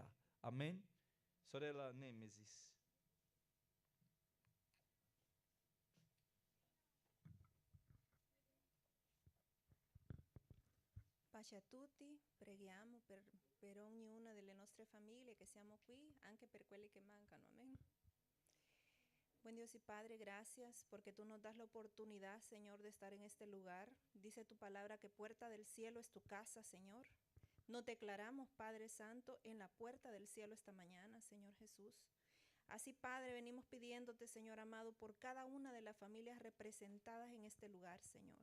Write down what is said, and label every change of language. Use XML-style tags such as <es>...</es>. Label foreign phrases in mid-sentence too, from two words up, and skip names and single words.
<it>Amen. Sorella Nemesis. Pace a tutti, preghiamo per ognuna delle nostre famiglie che siamo qui, anche per quelli que mancano,</it> <es>amén. Buen Dios y Padre, gracias porque tú nos das la oportunidad, Señor, de estar en este lugar. Dice tu palabra que puerta del cielo es tu casa, Señor. Nos declaramos, Padre Santo, en la puerta del cielo esta mañana, Señor Jesús. Así, Padre, venimos pidiéndote, Señor amado, por cada una de las familias representadas en este lugar, Señor.</es>